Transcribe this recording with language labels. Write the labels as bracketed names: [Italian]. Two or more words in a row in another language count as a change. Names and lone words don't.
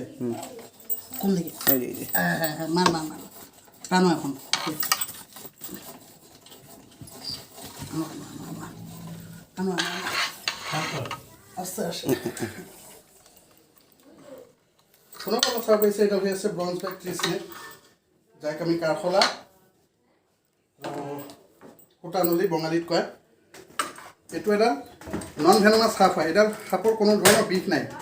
[Bangla] কোন দিকে এই যে মার টানো এখন টানো আস্তে আস্তে [Assamese] শোনো কথা চাব পাইছে এটা হৈ আছে [English] bronze back tree snake [Assamese] যাক আমি কাৰখলা আৰু সুতানুলি বঙালীত কয় এইটো এডাল [English] non venomous [Assamese] সাপ হয় এডাল সাপৰ কোনো ধৰণৰ বিষ নাই